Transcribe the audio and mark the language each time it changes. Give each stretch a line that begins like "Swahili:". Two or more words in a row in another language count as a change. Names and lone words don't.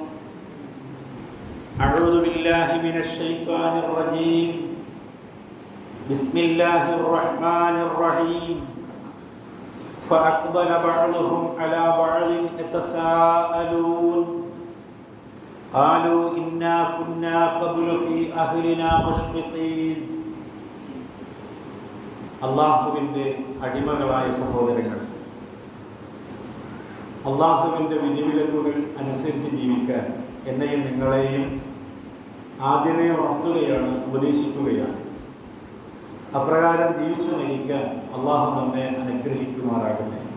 Arabic: أعوذ بالله من الشيطان الرجيم بسم الله الرحمن الرحيم فأقبل بعضهم على بعض يتساءلون قالوا إنا كنا قبل في أهلنا مشفقين
Malayalam: അള്ളാഹുവിൻ്റെ അടിമകളായ സഹോദരങ്ങൾ, അള്ളാഹുവിൻ്റെ വിധിവിലക്കുകൾ അനുസരിച്ച് ജീവിക്കാൻ എന്നെയും നിങ്ങളെയും ആദ്യമേ ഉണർത്തുകയാണ്, ഉപദേശിക്കുകയാണ്. അപ്രകാരം ജീവിച്ചു മരിക്കാൻ അള്ളാഹു നമ്മെ അനുഗ്രഹിക്കുമാറാകട്ടെ.